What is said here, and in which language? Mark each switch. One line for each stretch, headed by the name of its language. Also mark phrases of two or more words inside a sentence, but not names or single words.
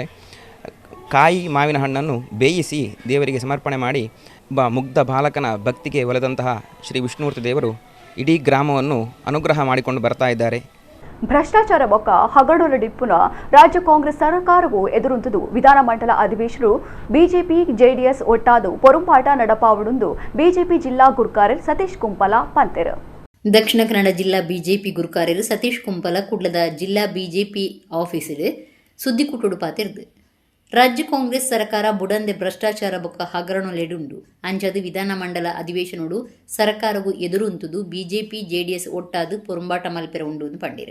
Kannada: ಕಾಯಿ ಮಾವಿನ ಹಣ್ಣನ್ನು ಬೇಯಿಸಿ ದೇವರಿಗೆ ಸಮರ್ಪಣೆ ಮಾಡಿ ಮುಗ್ಧ ಬಾಲಕನ ಭಕ್ತಿಗೆ ಒಲೆದಂತಹ ಶ್ರೀ ವಿಷ್ಣುಮೂರ್ತಿ ದೇವರು ಇಡೀ ಗ್ರಾಮವನ್ನು ಅನುಗ್ರಹ ಮಾಡಿಕೊಂಡು ಬರ್ತಾ ಇದ್ದಾರೆ.
Tulu: ಭ್ರಷ್ಟಾಚಾರ ಬೊಕ್ಕ ಹಗಡೊಲ ಡಿಪ್ಪುನ ರಾಜ್ಯ ಕಾಂಗ್ರೆಸ್ ಸರ್ಕಾರವು ಎದುರುಂತದು. ವಿಧಾನಮಂಡಲ ಅಧಿವೇಶನರು ಬಿಜೆಪಿ ಜೆಡಿಎಸ್ ಒಟ್ಟಾದು ಪೊರುಂಪಾಟ ನಡಪಾವಡುಂದು ಬಿಜೆಪಿ ಜಿಲ್ಲಾ ಗುರ್ಕಾರರ್ ಸತೀಶ್ ಕುಂಪಲ ಪಂತೆರು. ದಕ್ಷಿಣ ಕನ್ನಡ ಜಿಲ್ಲಾ ಬಿಜೆಪಿ ಗುರುಕಾರ್ಯರು ಸತೀಶ್ ಕುಂಪಲ ಕುಡ್ಲದ ಜಿಲ್ಲಾ ಬಿಜೆಪಿ ಆಫೀಸಿൽ ಸುದ್ದಿಕೂಟೋಡು ಪಾತಿರ್ದು. ರಾಜ್ಯ ಕಾಂಗ್ರೆಸ್ ಸರ್ಕಾರ ಬುಡಂದೆ ಭ್ರಷ್ಟಾಚಾರ ಬೊಕ್ಕ ಹಗರಣೊಲೆಡುಂಡು. ಅಂಚದು ವಿಧಾನಮಂಡಲ ಅಧಿವೇಶನೋಡು ಸರ್ಕಾರವು ಎದುರುಂತುದು ಬಿಜೆಪಿ ಜೆಡಿಎಸ್ ಒಟ್ಟಾದು ಪೊರುಂಬಾಟ ಮಲ್ಪೆರ ಉಂಡು ಪಂಡಿರು.